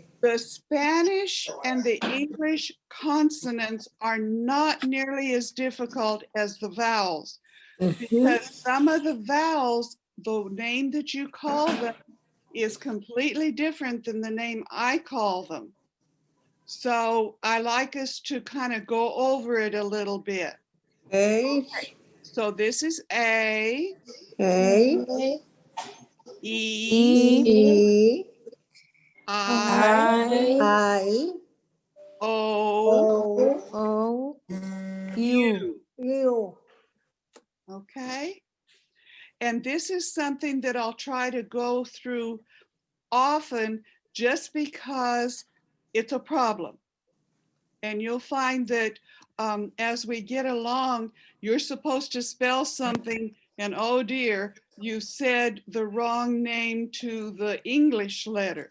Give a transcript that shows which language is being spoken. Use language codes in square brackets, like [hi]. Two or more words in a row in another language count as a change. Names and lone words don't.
[en] The Spanish and the English consonants are not nearly as difficult as the vowels, because some of the vowels, the name that you call them is completely different than the name I call them. So I like us to kind of go over it a little bit. H, So this is A, A, E, E, I, I, O, O, O, U. U. U. Okay. And this is something that I'll try to go through often just because it's a problem. And you'll find that as we get along, you're supposed to spell something and oh dear, you said the wrong name to the English letter.